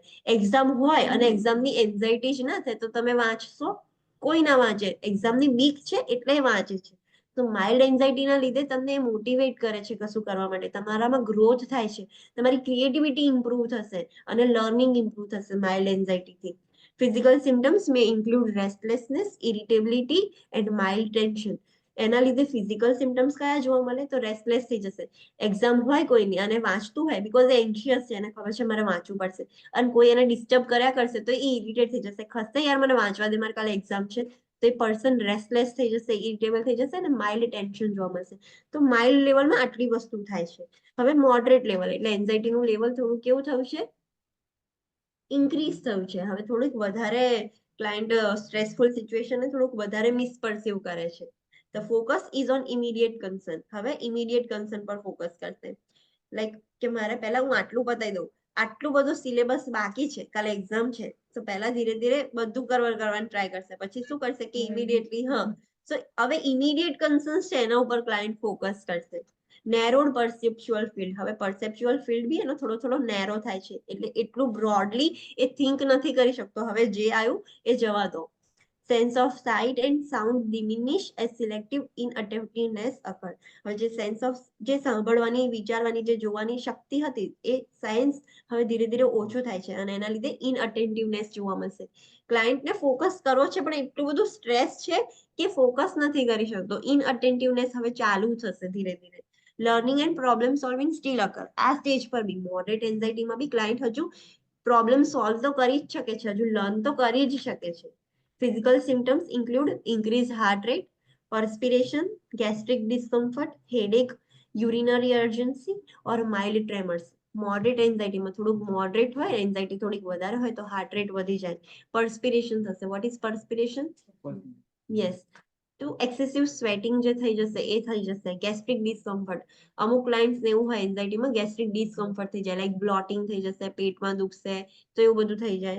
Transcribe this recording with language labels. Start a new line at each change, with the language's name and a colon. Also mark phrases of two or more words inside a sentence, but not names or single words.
Gujarati: એક્ઝામ હોય અને એક્ઝામની એન્ઝાઇટી જ ના થાય તો તમે વાંચશો? કોઈ ના વાંચે. એક્ઝામની બીક છે એટલે વાંચે છે. તો
English: mild anxiety
Gujarati: લીધે તમને મોટિવેટ કરે છે કશું કરવા માટે. તમારામાં ગ્રોથ થાય છે, તમારી ક્રિએટિવિટી ઇમ્પ્રુવ થશે અને લર્નિંગ ઇમ્પ્રુવ થશે
English: mild anxiety. Physical symptoms may include restlessness, irritability and mild tension.
Gujarati: એના લીધે
English: physical symptoms
Gujarati: કયા જોવા મળે? તો રેસ્ટલેસ થઈ જશે. એક્ઝામ હોય કોઈની અને વાંચતું હોય બીકોઝ એ એન્શિયસ છે અને ખબર છે મારે વાંચવું પડશે અને કોઈ એને ડિસ્ટર્બ કર્યા કરશે તો એ ઇરિટેટ થઈ જશે. ખસતે યાર મને વાંચવા દે, મારે કાલે એક્ઝામ છે. તો એ પર્સન રેસ્ટલેસ થઈ જશે, ઇરિટેબલ થઈ જશે અને
English: mild tension
Gujarati: જોવા મળશે. તો
English: mild level
Gujarati: આટલી વસ્તુ થાય છે. હવે
English: moderate level
Gujarati: એટલે એન્ઝાઇટીનું લેવલ થોડું કેવું થયું છે? ઇન્ક્રીઝ થયું છે. હવે થોડુંક વધારે
English: client stressful situation
Gujarati: થોડુંક વધારે મિસપર્સીવ કરે છે.
English: The focus is on immediate concern.
Gujarati: હવે
English: immediate concern
Gujarati: પર ફોકસ કરશે. લાઈક કે મારે પહેલા હું આટલું બતાવી દઉં, આટલું બધું સિલેબસ બાકી છે, કાલે એક્ઝામ છે, તો પહેલા ધીરે ધીરે બધું કરવાનું ટ્રાય કરશે. પછી શું કરશે કે
English: immediately so
Gujarati: હવે
English: immediate concerns
Gujarati: છે એના ઉપર ક્લાયન્ટ ફોકસ કરશે.
English: Narrowed perceptual field.
Gujarati: હવે
English: perceptual field
Gujarati: બી એનો થોડો થોડો નેરો થાય છે એટલે એટલું બ્રોડલી એ થિંક નથી કરી શકતો. હવે જે આવ્યું એ જવા દો.
English: Sense of sight and sound diminish as selective inattentiveness occur.
Gujarati: હવે જે
English: sense of
Gujarati: જે સાંભળવાની, વિચારવાની, જે જોવાની શક્તિ હતી એ સાયન્સ હવે ધીરે ધીરે ઓછું થાય છે અને એના લીધે ઇનઅટેન્ટિવનેસ જોવા મળશે. ક્લાયન્ટને ફોકસ કરવો છે પણ એટલું બધું સ્ટ્રેસ છે કે ફોકસ નથી કરી શકતો. ઇનઅટેન્ટિવનેસ હવે ચાલુ થશે ધીરે ધીરે.
English: Learning and problem solving still occur.
Gujarati: આ સ્ટેજ પર બી
English: moderate anxiety
Gujarati: બી ક્લાયન્ટ હજુ
English: problem solve
Gujarati: તો કરી જ શકે છે, હજુ લર્ન તો કરી જ શકે છે.
English: Physical symptoms include increased heart rate, perspiration, gastric discomfort, headache, urinary urgency or mild tremors. moderate anxiety
Gujarati: થોડુંક મોડરેટ હોય, એન્ઝાઇટી થોડીક વધારે હોય તો
English: heart rate
Gujarati: વધી જાય, પરસ્પિરેશન થશે.
English: What is perspiration? Yes.
Gujarati: તો
English: excessive sweating
Gujarati: જે થઈ જશે એ થઈ જશે.
English: Gastric discomfort.
Gujarati: અમુક ક્લાયન્ટ્સ એવું હોય એન્ઝાઇટીમાં
English: gastric discomfort
Gujarati: થઈ જાય, લાઈક બ્લોટિંગ થઈ જશે, પેટમાં દુખશે, તો એવું બધું થઈ જાય.